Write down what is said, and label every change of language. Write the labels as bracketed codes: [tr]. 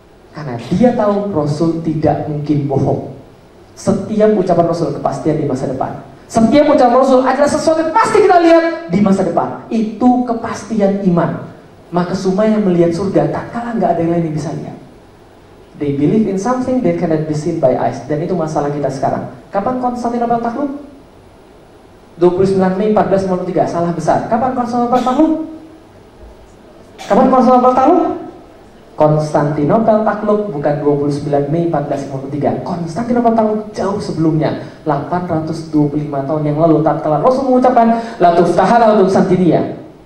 [id] Karena dia tahu Rasul tidak mungkin bohong. Setiap ucapan Rasul kepastian di masa depan. Setiap ucapan Rasul adalah sesuatu yang pasti kita lihat di masa depan. Itu kepastian iman. Maka Sumayyah melihat surga tak kalah nggak ada yang lain yang bisa lihat. [en] They believe in something that cannot be seen by eyes. [id] Dan itu masalah kita sekarang. Kapan Konstantinopel takluk? 29 Mei 1453, salah besar. Kapan Konstantinopel takluk? Kapan Konstantinopel takluk? Konstantinopel takluk bukan 29 Mei 1453. Konstantinopel takluk jauh sebelumnya, 825 tahun yang lalu, tatkala Rasul mengucapkan [ar] la tuftaha Konstantinia.